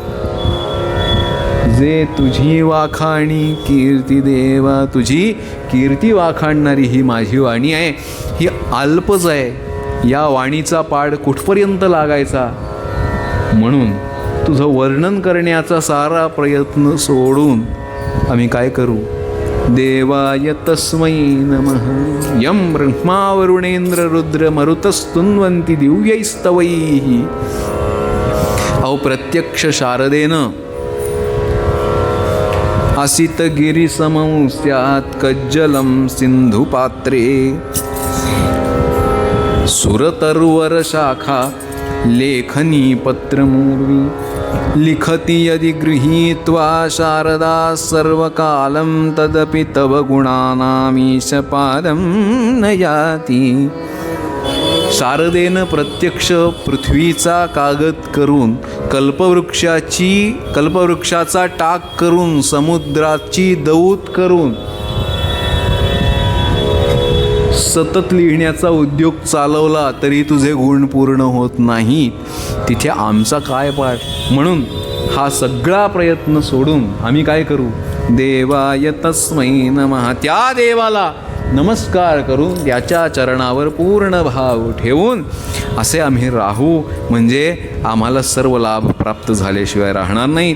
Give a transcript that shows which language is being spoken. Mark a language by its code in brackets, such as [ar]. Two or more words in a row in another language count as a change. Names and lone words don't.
[mr] जे तुझी वाखाणी कीर्ती देवा, तुझी कीर्ती वाखाणणारी ही माझी वाणी आहे, ही अल्पच आहे. या वाणीचा पाड कुठपर्यंत लागायचा. म्हणून तुझं वर्णन करण्याचा सारा प्रयत्न सोडून आम्ही काय करू. [sa] देवाय तस्मै नमः यं ब्रह्मा वरुणेंद्र रुद्र मरुतस्तुन्वन्ति दिव्यैस्तवैः. [mr] अहो प्रत्यक्ष शारदेनं [sa] असित गिरिसमं स्यात् कज्जलं सिन्धुपात्रे, सुरतरुवर शाखा लेखनी पत्रमूर्वी, लिखति यदि गृहीत्वा शारदा सर्वकालं तदपि तव गुणानामीश पादं न याति. [mr] शारदेनं प्रत्यक्ष पृथ्वीचा कागद करून, कल्पवृक्षाचा टाक करून, समुद्राची दौत करून सतत लिहिण्याचा उद्योग चालवला, तरी तुझे गुण पूर्ण होत नाही. तिथे आमचा काय पाठ. म्हणून हा सगळा प्रयत्न सोडून आम्ही काय करू. [sa] देवाय तस्मै नमः, [mr] त्या देवाला नमस्कार करून त्याच्या चरणावर पूर्ण भाव ठेवून असे आम्ही राहू. म्हणजे आम्हाला सर्व लाभ प्राप्त झाल्याशिवाय राहणार नाहीत.